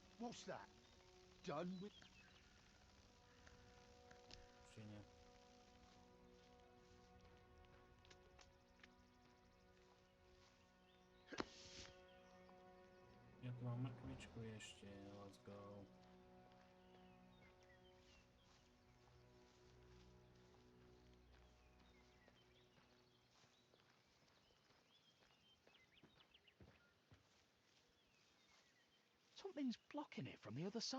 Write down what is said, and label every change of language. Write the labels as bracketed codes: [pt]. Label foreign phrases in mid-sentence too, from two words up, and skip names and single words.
[en] What's that? Done with... [sk] Ešte nie. Ja tu mám mrkvičku ešte, [en] let's go. Something's blocking it from the other side.